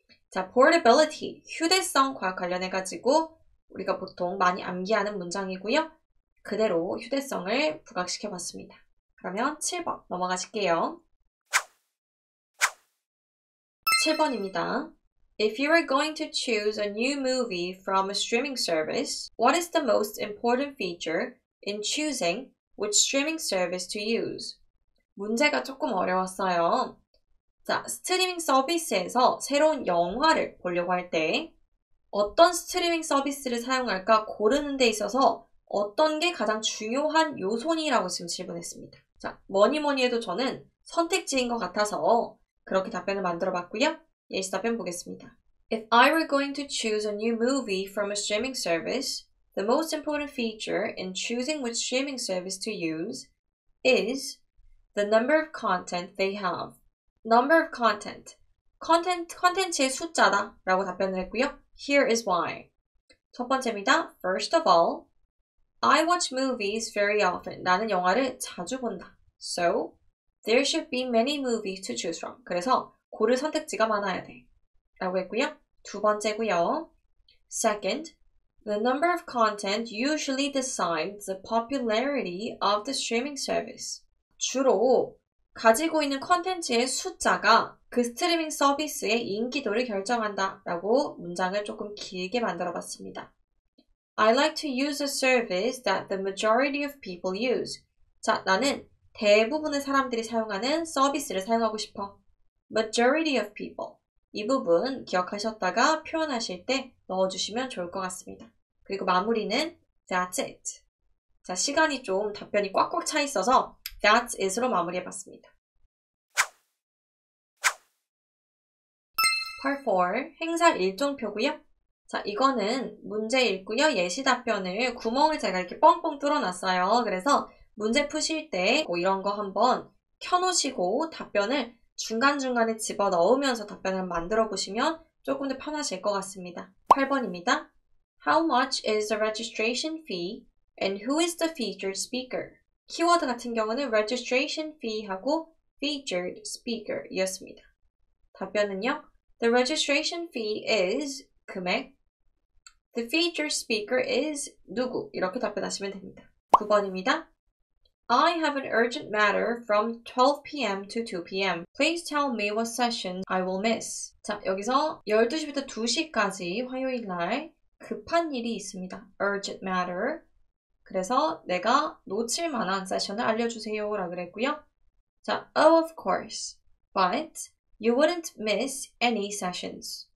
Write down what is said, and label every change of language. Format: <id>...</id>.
<ko>자, portability, 휴대성과 관련해가지고 우리가 보통 많이 암기하는 문장이고요. 그대로 휴대성을 부각시켜봤습니다. 그러면 7번 넘어가실게요. 7번입니다.</ko> <en>If you are going to choose a new movie from a streaming service, what is the most important feature in choosing which streaming service to use?</en> <ko>문제가 조금 어려웠어요. 자, 스트리밍 서비스에서 새로운 영화를 보려고 할 때 어떤 스트리밍 서비스를 사용할까 고르는 데 있어서 어떤 게 가장 중요한 요소니라고 지금 질문했습니다. 자, 뭐니 해도 저는 선택지인 것 같아서 그렇게 답변을 만들어 봤고요. 예시 답변 보겠습니다.</ko> <en>If I were going to choose a new movie from a streaming service, the most important feature in choosing which streaming service to use is the number of content they have. Number of content.</en> <ko>컨텐츠의 숫자다 라고 답변을 했고요.</ko> <en>Here is why.</en> <ko>첫 번째입니다.</ko> <en>First of all, I watch movies very often.</en> <ko>나는 영화를 자주 본다.</ko> <en>So, there should be many movies to choose from.</en> <ko>그래서 고를 선택지가 많아야 돼. 라고 했고요. 두 번째고요.</ko> <en>Second, the number of content usually decides the popularity of the streaming service.</en> <ko>주로 가지고 있는 컨텐츠의 숫자가 그 스트리밍 서비스의 인기도를 결정한다 라고 문장을 조금 길게 만들어 봤습니다.</ko> <en>I like to use a service that the majority of people use.</en> <ko>자, 나는 대부분의 사람들이 사용하는 서비스를 사용하고 싶어.</ko> <en>Majority of people.</en> <ko>이 부분 기억하셨다가 표현하실 때 넣어주시면 좋을 것 같습니다. 그리고 마무리는</ko> <en>That's it.</en> <ko>자, 시간이 좀 답변이 꽉꽉 차 있어서 That's it으로 마무리해봤습니다. Part 4, 행사 일정표고요. 자, 이거는 문제 읽고요. 예시 답변을 구멍을 제가 이렇게 뻥뻥 뚫어놨어요. 그래서 문제 푸실 때 이런 거 한번 켜놓으시고 답변을 중간중간에 집어넣으면서 답변을 만들어 보시면 조금 더 편하실 것 같습니다. 8번입니다.</ko> <en>How much is the registration fee and who is the featured speaker?</en> <ko>키워드 같은 경우는 registration fee 하고 featured speaker 이었습니다. 답변은요.</ko> <en>The registration fee is</en> <ko>금액.</ko> <en>The featured speaker is</en> <ko>누구? 이렇게 답변하시면 됩니다. 9번입니다.</ko> <en>I have an urgent matter from 12 p.m. to 2 p.m. Please tell me what session I will miss.</en> <ko>자, 여기서 12시부터 2시까지 화요일 날 급한 일이 있습니다.</ko> <en>Urgent matter.</en> <ko>그래서 내가 놓칠 만한 세션을 알려주세요 라고 그랬고요.</ko> <en>자, oh of course. But you wouldn't miss any sessions.</en>